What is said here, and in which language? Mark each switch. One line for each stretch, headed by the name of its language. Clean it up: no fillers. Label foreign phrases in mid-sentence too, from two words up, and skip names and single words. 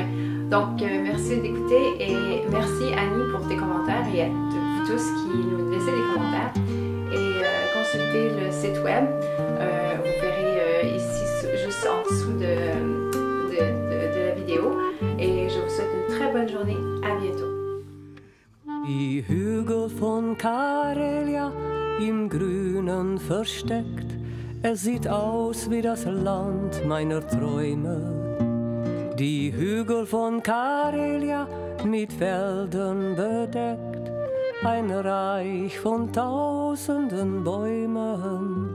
French: Donc merci d'écouter et merci Annie pour tes commentaires et à vous tous qui nous laissez des commentaires et consultez le site web. Vous verrez ici juste en dessous de la vidéo et je vous souhaite une très bonne journée. À bientôt.
German: Die Hügel von Karelia im Grünen versteckt, es sieht aus wie das Land meiner Träume. Die Hügel von Karelia mit Wäldern bedeckt, ein Reich von tausenden Bäumen.